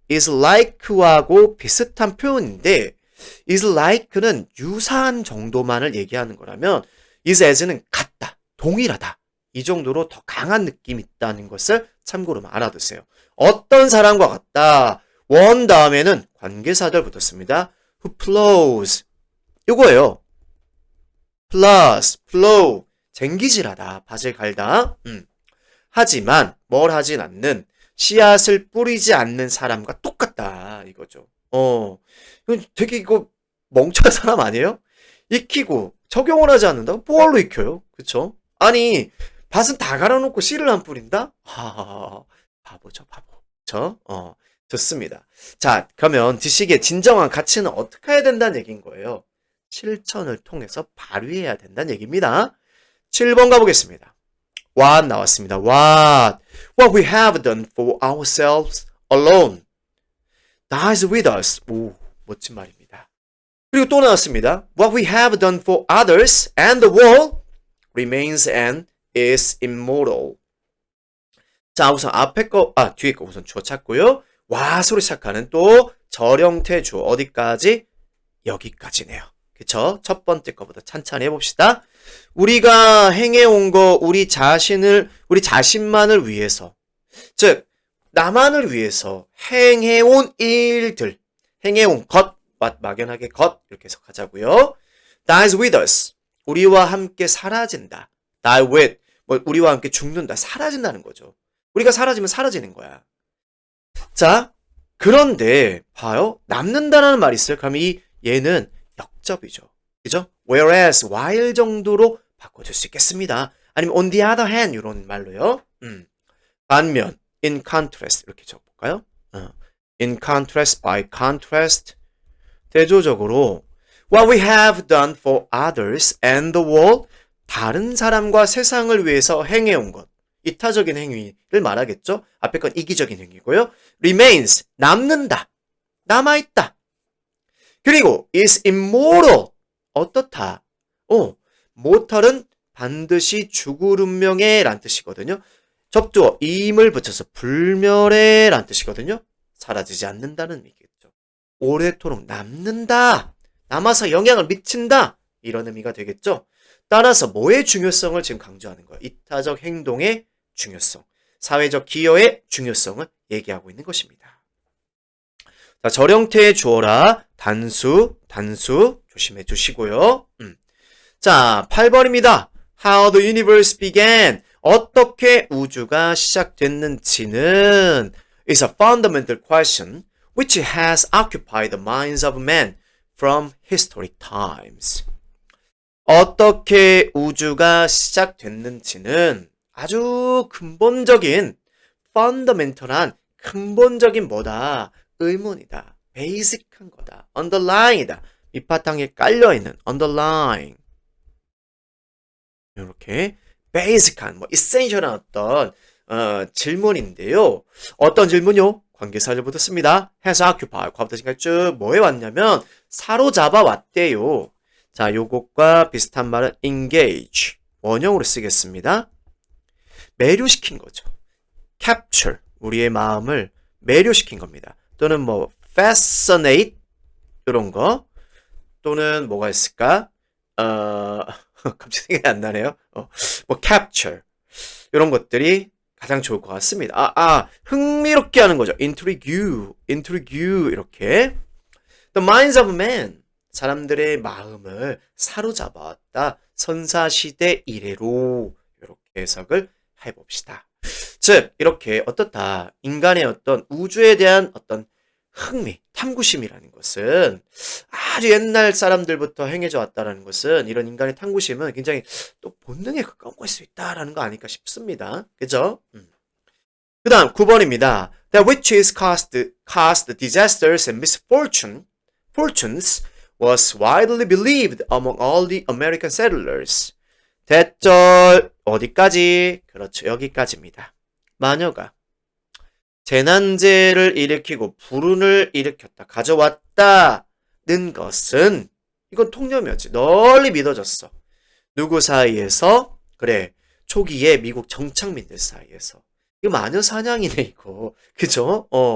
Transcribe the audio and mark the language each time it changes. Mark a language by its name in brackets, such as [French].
[Korean] is like하고 비슷한 표현인데 is like는 유사한 정도만을 얘기하는 거라면 is as는 같다, 동일하다 이 정도로 더 강한 느낌이 있다는 것을 참고로 알아두세요. 어떤 사람과 같다. one 다음에는 관계사절 붙었습니다. [English] who plows [Korean] 이거예요. flow 쟁기질하다, 밭을 갈다. 하지만 뭘 하진 않는 씨앗을 뿌리지 않는 사람과 똑같다 이거죠. 되게 이거 멍청한 사람 아니에요? 익히고 적용을 하지 않는다고 뭐하러 익혀요? 그쵸? 아니 밭은 다 갈아놓고 씨를 안 뿌린다? 바보죠 바보. 그쵸? 좋습니다. 자, 그러면 지식의 진정한 가치는 어떻게 해야 된다는 얘기인 거예요. 실천을 통해서 발휘해야 된다는 얘기입니다. 7번 가보겠습니다. What 나왔습니다. [English] What we have done for ourselves alone dies with us. [Korean] 오, 멋진 말입니다. 그리고 또 나왔습니다. [English] What we have done for others and the world remains and is immortal. [Korean] 자, 우선 뒤에 거 우선 주어 찾고요. 와소리 시작하는 또 절형태 주어 어디까지? 여기까지네요. 그쵸? 첫 번째 거부터 찬찬히 해봅시다. 우리가 행해온 거, 우리 자신만을 위해서, 즉, 나만을 위해서 행해온 일들, 행해온 것, 막연하게 것, 이렇게 해석하자고요. [English] dies with us. [Korean] 우리와 함께 사라진다. die with, 우리와 함께 죽는다. 사라진다는 거죠. 우리가 사라지면 사라지는 거야. 자, 그런데 봐요. 남는다라는 말이 있어요. 그럼 얘는 역접이죠. 그죠? whereas, while 정도로 바꿔줄 수 있겠습니다. 아니면 [English] on the other hand [Korean] 이런 말로요. 반면, in contrast 이렇게 적어볼까요? [English] in contrast, by contrast [Korean] 대조적으로 [English] what we have done for others and the world [Korean] 다른 사람과 세상을 위해서 행해온 것 이타적인 행위를 말하겠죠. 앞에 건 이기적인 행위고요. remains 남는다. 남아있다. 그리고 is immortal 어떻다. mortal은 반드시 죽을 운명에 란 뜻이거든요. 접두어 임을 붙여서 불멸에 란 뜻이거든요. 사라지지 않는다는 의미겠죠. 오래도록 남는다. 남아서 영향을 미친다. 이런 의미가 되겠죠. 따라서 뭐의 중요성을 지금 강조하는 거예요. 이타적 행동의 중요성, 사회적 기여의 중요성을 얘기하고 있는 것입니다. 자, 절형태의 주어라 단수 조심해 주시고요. 자, 8번입니다. [English] How the universe began. [Korean] 어떻게 우주가 시작됐는지는 [English] is a fundamental question which has occupied the minds of men from historic times. [Korean] 어떻게 우주가 시작됐는지는 아주 근본적인 fundamental한 근본적인 뭐다? 의문이다. basic한 거다. underlying이다. 밑바탕에 깔려있는 underlying 이렇게 basic한 essential한 어떤 질문인데요. 어떤 질문요? 관계사를 붙였습니다. has occupy 과부터 지금까지 쭉 뭐에 왔냐면 사로잡아 왔대요. 자, 요것과 비슷한 말은 engage 원형으로 쓰겠습니다. 매료시킨 거죠. capture 우리의 마음을 매료시킨 겁니다. 또는 뭐 fascinate 이런 거 또는 뭐가 있을까? 갑자기 생각이 안 나네요. 뭐 capture 이런 것들이 가장 좋을 것 같습니다. 흥미롭게 하는 거죠. [English] intrigue [Korean] 이렇게 [English] the minds of men [Korean] 사람들의 마음을 사로잡아왔다. 선사시대 이래로 이렇게 해석을 해봅시다. 즉 이렇게 어떻다. 인간의 어떤 우주에 대한 어떤 흥미, 탐구심이라는 것은 아주 옛날 사람들부터 행해져 왔다라는 것은 이런 인간의 탐구심은 굉장히 또 본능에 가까운 걸 수 있다라는 거 아닐까 싶습니다. 그죠? 그 다음 9번입니다. [English] That which is caused disasters and misfortunes was widely believed among all the American settlers. [Korean] 대절 어디까지? 그렇죠. 여기까지입니다. 마녀가 재난재를 일으키고 불운을 일으켰다. 가져왔다는 것은 이건 통념이었지. 널리 믿어졌어. 누구 사이에서? 그래. 초기에 미국 정착민들 사이에서. 이거 마녀 사냥이네 이거. 그죠?